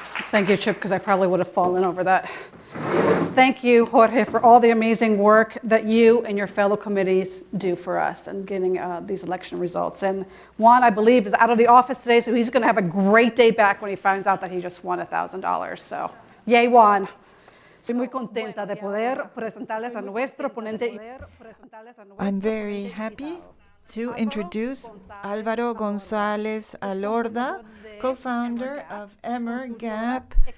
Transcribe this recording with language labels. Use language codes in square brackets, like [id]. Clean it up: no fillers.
[en] Thank you, Chip, because I probably would have fallen over that. Thank you, Jorge, for all the amazing work that you and your fellow committees do for us and getting these election results. And Juan, I believe, is out of the office today, so he's going to have a great day back when he finds out that he just won $1,000. So, yay, Juan. [es] Estoy muy contenta de poder presentarles a nuestro ponente. [en] I'm very happy to introduce Álvaro González Alorda, co-founder of Emmer Gap,